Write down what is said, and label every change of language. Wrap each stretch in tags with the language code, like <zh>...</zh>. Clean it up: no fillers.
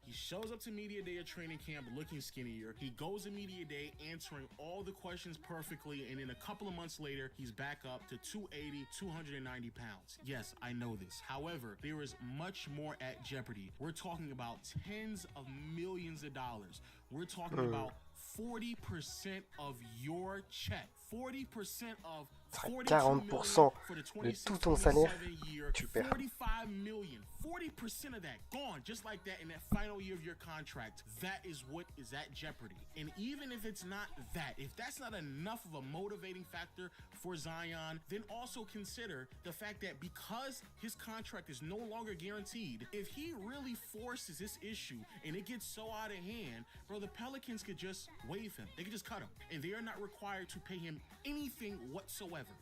<en>He shows up to media day at training camp looking skinnier. He goes to media day answering all the questions perfectly, and then a couple of months later, he's back up to 280, 290 pounds. Yes, I know this. However, there is much more at jeopardy. We're talking about tens of millions of dollars. We're talking about 40% of your check. 40% of</en> <fr>40% de tout ton salaire, tu perds.</fr> <en>45 million, 40% of that gone just like that in that final year of your contract. That is what is at jeopardy. And even if it's not that, if that's not enough of a motivating factor for Zion, then also consider the fact that because his contract is no longer guaranteed, if he really forces this issue and it gets so out of hand, bro, the Pelicans could just waive him. They could just cut him, and they are not required to pay him anything whatsoever.</en>